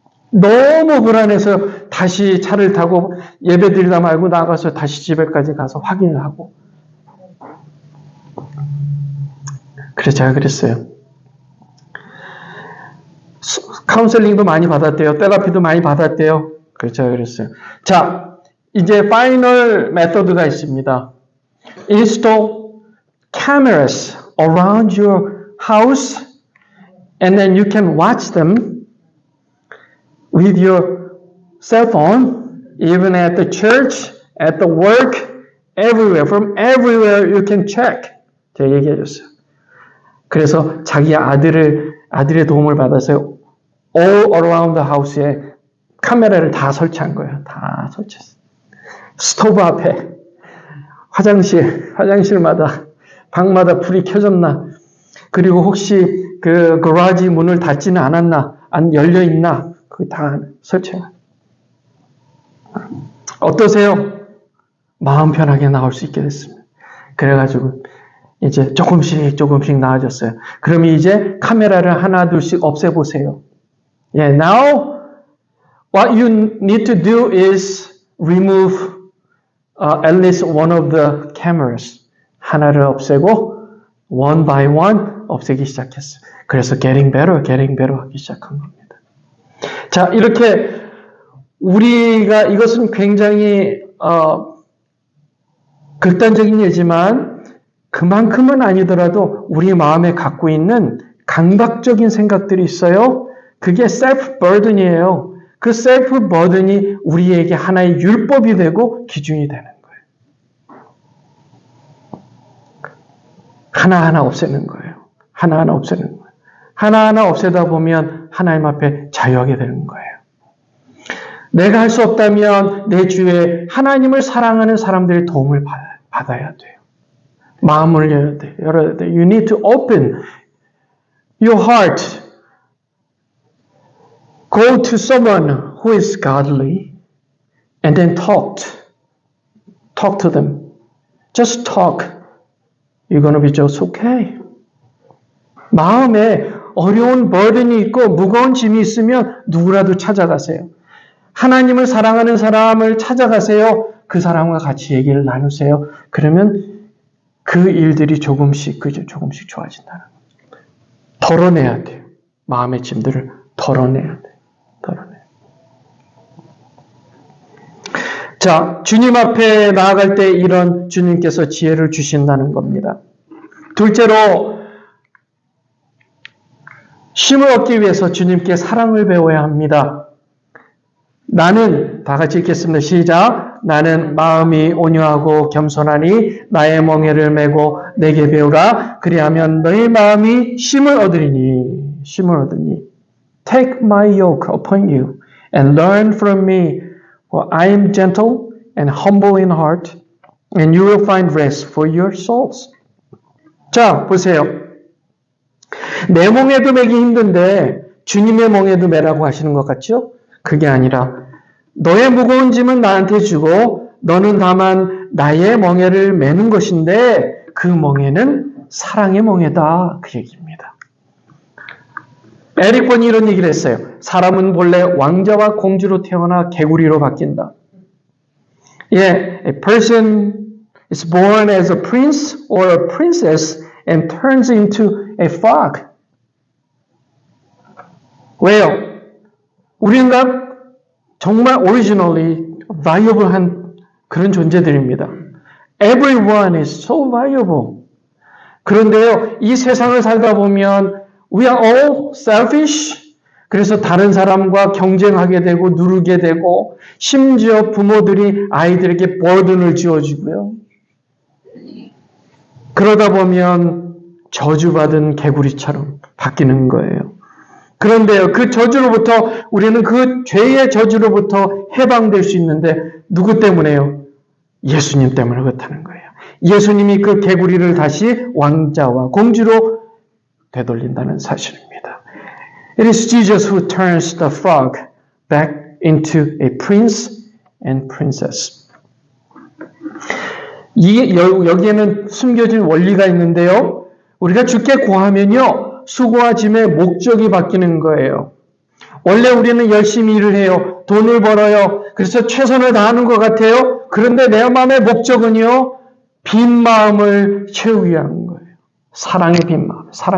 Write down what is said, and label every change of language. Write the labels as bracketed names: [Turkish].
[Korean] 너무 불안해서 다시 차를 타고 예배 드리다 말고 나가서 다시 집에까지 가서 확인을 하고. 그래서 제가 그랬어요. 카운셀링도 많이 받았대요. 테라피도 많이 받았대요. 그래서 제가 그랬어요. 자, 이제 파이널 메서드가 있습니다. [English] Install cameras around your house and then you can watch them with your cell phone, even at the church, at the work, everywhere. From everywhere you can check. [Korean] 제가 얘기해 줬어요. 그래서 자기 아들의 도움을 받아서 all around the house 에 카메라를 다 설치한 거예요. 다 설치했어요. 스토브 앞에, 화장실마다, 방마다 불이 켜졌나, 그리고 혹시 그 거라지 문을 닫지는 않았나, 안 열려 있나, 그거 다 설치해요. 어떠세요? 마음 편하게 나올 수 있게 됐습니다. 그래가지고 이제 조금씩 나아졌어요. 그럼 이제 카메라를 하나 둘씩 없애보세요. [English] Yeah, now what you need to do is remove at least one of the cameras. [Korean] 하나를 없애고 one by one 없애기 시작했어요. 그래서 getting better 하기 시작한 겁니다. 자, 이렇게 우리가 이것은 굉장히 극단적인 예지만 그만큼은 아니더라도 우리 마음에 갖고 있는 강박적인 생각들이 있어요. 그게 self burden 이에요. 그 self burden이 우리에게 하나의 율법이 되고 기준이 되는 거예요. 하나하나 없애는 거예요. 하나하나 없애는 거예요. 하나하나 없애다 보면 하나님 앞에 자유하게 되는 거예요. 내가 할 수 없다면 내 주위에 하나님을 사랑하는 사람들의 도움을 받아야 돼요. 마음을 열어야 돼요. [English] You need to open your heart. Go to someone who is godly and then talk. Talk to them. Just talk. You're going to be just okay. [Korean] 마음에 어려운 버든이 있고 무거운 짐이 있으면 누구라도 찾아가세요. 하나님을 사랑하는 사람을 찾아가세요. 그 사람과 같이 얘기를 나누세요. 그러면 그 일들이 조금씩 좋아진다는 거예요. 덜어내야 돼요. 마음의 짐들을 덜어내야 돼요. 자, 주님 앞에 나아갈 때 이런 주님께서 지혜를 주신다는 겁니다. 둘째로, 쉼을 얻기 위해서 주님께 사랑을 배워야 합니다. 나는, 다 같이 읽겠습니다. 시작. 나는 마음이 온유하고 겸손하니 나의 멍에를 메고 내게 배우라. 그리하면 너희 마음이 쉼을 얻으리니. [English] Take my yoke upon you and learn from me, for I am gentle and humble in heart, and you will find rest for your souls. [Korean] 자, 보세요. 내 멍에도 매기 힘든데 주님의 멍에도 매라고 하시는 것 같죠? 그게 아니라 너의 무거운 짐은 나한테 주고 너는 다만 나의 멍에를 매는 것인데 그 멍에는 사랑의 멍에다. 그 얘기입니다. 에릭 본이 이런 얘기를 했어요. 사람은 본래 왕자와 공주로 태어나 개구리로 바뀐다. [English] A person is born as a prince or a princess and turns into a frog. [Korean] 왜요? 우리는 정말 originally valuable 한 그런 존재들입니다. [English] Everyone is so valuable. [Korean] 그런데요, 이 세상을 살다 보면 we are all selfish. 그래서 다른 사람과 경쟁하게 되고 누르게 되고 심지어 부모들이 아이들에게 버든을 지어주고요. 그러다 보면 저주받은 개구리처럼 바뀌는 거예요. 그런데요, 그 저주로부터 우리는 그 죄의 저주로부터 해방될 수 있는데 누구 때문에요? 예수님 때문에 그렇다는 거예요. 예수님이 그 개구리를 다시 왕자와 공주로 되돌린다는 사실입니다. [English] It is Jesus who turns the frog back into a prince and princess. [Korean] 여기에는 숨겨진 원리가 있는데요. 우리가 주께 구하면요, 수고와 짐의 목적이 바뀌는 거예요. 원래 우리는 열심히 일을 해요. 돈을 벌어요. 그래서 최선을 다하는 것 같아요. 그런데 내 마음의 목적은요, 빈 마음을 채우기 위한 거예요. 사랑의 빈 마음.